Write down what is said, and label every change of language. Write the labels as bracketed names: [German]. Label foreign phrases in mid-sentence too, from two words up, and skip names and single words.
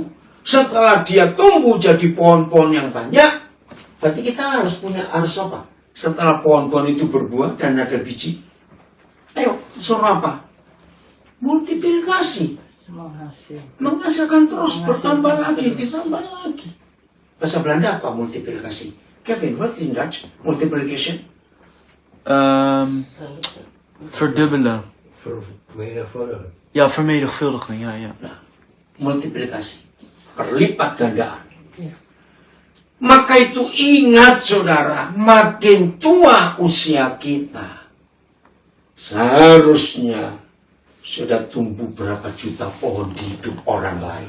[Indonesian] Setelah dia tumbuh jadi pohon-pohon yang banyak, berarti kita harus apa? Setelah pohon-pohon itu berbuah dan ada biji, ayo suruh apa? Multiplikasi, menghasilkan terus, bertambah lagi, ditambah lagi. Bahasa Belanda apa multiplikasi? [English] Kevin, what is in Dutch? Multiplication? [Dutch] Verdubbelen. Vermenigvuldigen. Ja, vermenigvuldiging, ja. [Indonesian] Multiplikasi, berlipat gandaan. Maka itu ingat saudara, makin tua usia kita, seharusnya sudah tumbuh berapa juta pohon di hidup orang lain.